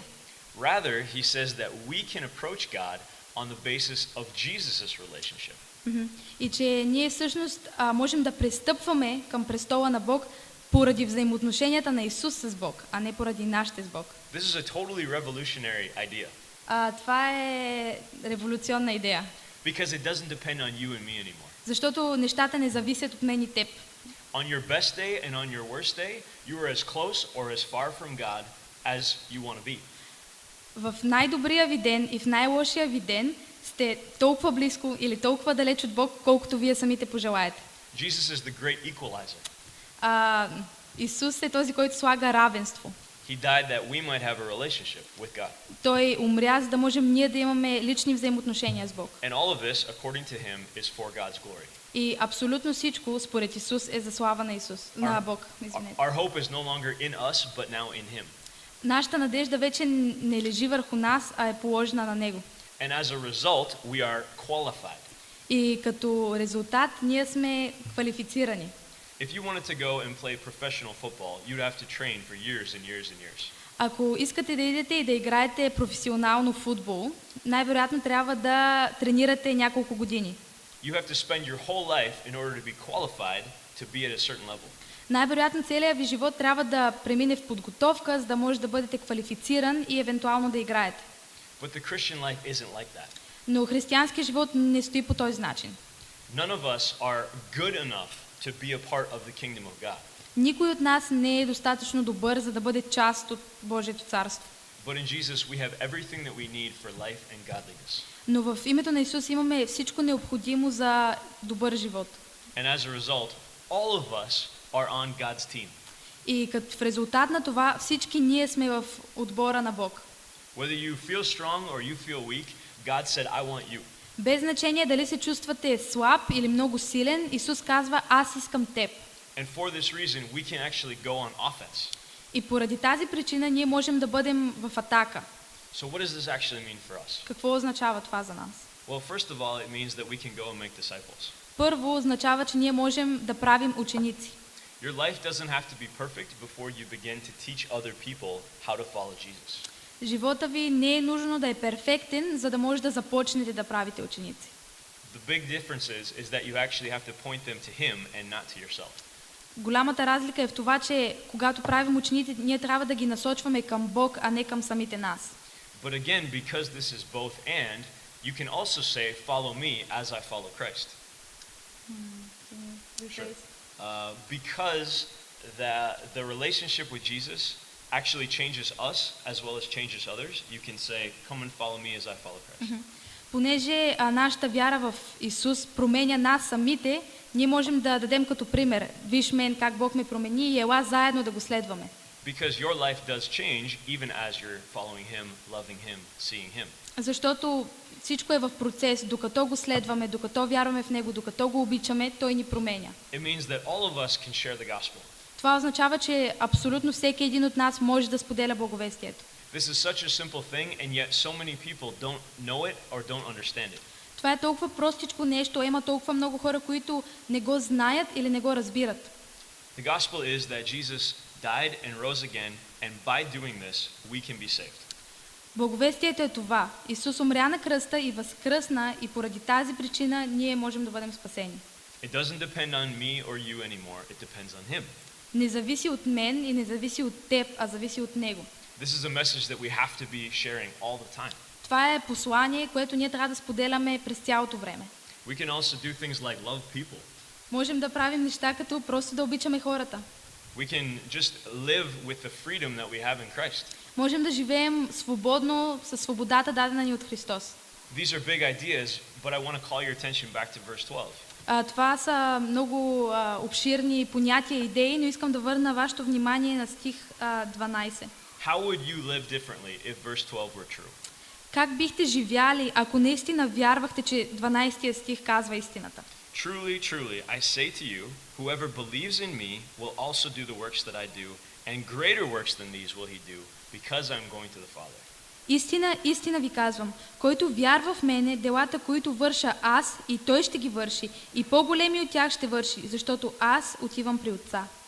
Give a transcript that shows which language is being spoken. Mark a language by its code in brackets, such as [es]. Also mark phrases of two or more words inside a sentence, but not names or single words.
[en] Rather, he says that we can approach God on the basis of Jesus' relationship. [bg] И че ние всъщност можем да пристъпваме към престола на Бог поради взаимоотношенията на Исус с Бог, а не поради нашите с Бог. [en] This is a totally revolutionary idea. [bg] Това е революционна идея. [en] Because it doesn't depend on you and me anymore. [bg] Защото нещата не зависят от мен и теб. [en] On your best day and on your worst day, you are as close or as far from God as you want to be. [bg] В най-добрия ви ден и в най-лошия ви ден сте толкова близко или толкова далеч от Бог, колкото вие самите пожелаете. [en] Jesus is the great equalizer. [bg] Исус е този, който слага равенство. [en] He died that we might have a relationship with God. [bg] Той умря, за да можем ние да имаме лични взаимоотношения с Бог. [en] And all of this, according to him, is for God's glory. [bg] И абсолютно всичко според Исус е за слава на Исус, на Бог, извинете. [en] Our hope is no longer in us, but now in him. [bg] Нашата надежда вече не лежи върху нас, а е положена на Него. [en] And as a result, we are qualified. [bg] И като резултат ние сме квалифицирани. [en] If you wanted to go and play professional football, you'd have to train for years and years and years. [bg] Ако искате да идете и да играете професионално футбол, най-вероятно трябва да тренирате няколко години. [en] You have to spend your whole life in order to be qualified to be at a certain level. [bg] Най-вероятно целият ви живот трябва да премине в подготовка, за да може да бъдете квалифициран и евентуално да играете. [en] But the Christian life isn't like that. [bg] Но християнският живот не стои по този начин. [en] None of us are good enough to be a part of the kingdom of God. [bg] Никой от нас не е достатъчно добър, за да бъде част от Божието царство. [en] But in Jesus we have everything that we need for life and godliness. [bg] Но в името на Исус имаме всичко необходимо за добър живот. [en] And as a result, all of us are on God's team. [bg] И като в резултат на това всички ние сме в отбора на Бог. [en] Whether you feel strong or you feel weak, God said, I want you. [bg] Без значение дали се чувствате слаб или много силен, Исус казва: аз искам теб. [en] And for this reason, we can actually go on offense. [bg] И поради тази причина ние можем да бъдем в атака. [en] So what does this actually mean for us? [bg] Какво означава това за нас? [en] Well, first of all, it means that we can go and make disciples. [bg] Първо означава, че ние можем да правим ученици. [en] Your life doesn't have to be perfect before you begin to teach other people how to follow Jesus. [bg] Живота ви не е нужно да е перфектен, за да може да започнете да правите ученици. [en] The big difference is that you actually have to point them to him and not to yourself. [bg] Голямата разлика е в това, че когато правим ученици, ние трябва да ги насочваме към Бог, а не към самите нас. [en] But again, because this is both and, you can also say, follow me as I follow Christ. Sure. Because the relationship with Jesus actually changes us as well as changes others, you can say, come and follow me as I follow Christ. [bg] Понеже нашата вяра в Исус променя нас самите, ние можем да дадем като пример. Виж мен как Бог ме промени и ела заедно да го следваме. [en] Because your life does change even as you're following him, loving him, seeing him. [bg] Защото всичко е в процес, докато го следваме, докато вярваме в Него, докато го обичаме, Той ни променя. [en] It means that all of us can share the gospel. [bg] Това означава, че абсолютно всеки един от нас може да споделя благовестието. [en] This is such a simple thing, and yet so many people don't know it or don't understand it. [bg] Това е толкова простичко нещо, а има толкова много хора, които не го знаят или не го разбират. [en] The gospel is that Jesus died and rose again, and by doing this, we can be saved. [bg] Благовестието е това. Исус умря на кръста и възкръсна и поради тази причина ние можем да бъдем спасени. [en] It doesn't depend on me or you anymore, it depends on him. [bg] Не зависи от мен и не зависи от теб, а зависи от Него. [en] This is a message that we have to be sharing all the time. [bg] Това е послание, което ние трябва да споделяме през цялото време. [en] We can also do things like love people. [bg] Можем да правим неща като просто да обичаме хората. [en] We can just live with the freedom that we have in Christ. [bg] Можем да живеем свободно със свободата дадена ни от Христос. [en] These are big ideas, but I want to call your attention back to verse 12. [bg] Това са много обширни понятия и идеи, но искам да върна вашето внимание на стих 12. [en] How would you live differently if verse 12 were true? [bg] Как бихте живяли, ако наистина вярвахте, че 12 стих казва истината? [en] Truly, truly, I say to you, whoever believes in me will also do the works that I do, and greater works than these will he do, because I'm going to the Father. [bg] Истина, истина ви казвам, който вярва в мене, делата, които върша аз, и той ще ги върши, и по-големи от тях ще върши, защото аз отивам при Отца.